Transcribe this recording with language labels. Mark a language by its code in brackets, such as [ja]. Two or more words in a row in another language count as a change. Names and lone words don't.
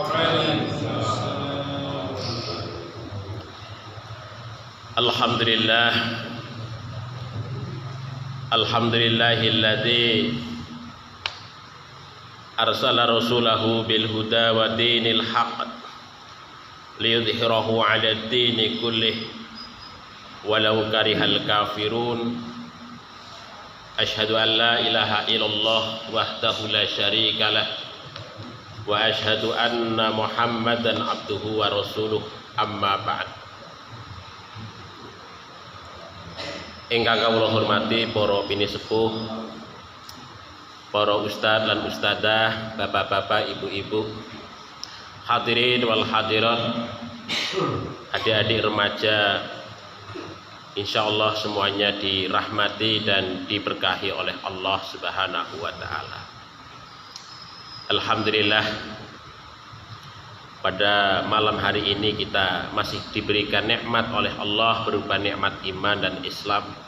[ar] الحمد لله الحمد لله الذي أرسل رسوله بالهدى ودين الحق ليظهره على الدين كله ولو كره الكافرون. أشهد أن لا إله إلا الله وحده لا شريك له وأشهد أن محمدا عبده ورسوله أما بعد. [jv] Ingkang kawula hormati para pinisepuh, para ustadz lan ustadzah, [id] bapak-bapak, ibu-ibu, [ar] الحاضرين والحاضرات, [id] adik-adik remaja, insyaallah semuanya dirahmati dan diberkahi oleh Allah [ar] سبحانه وتعالى. [id] Alhamdulillah, pada malam hari ini kita masih diberikan nikmat oleh Allah berupa nikmat iman dan Islam.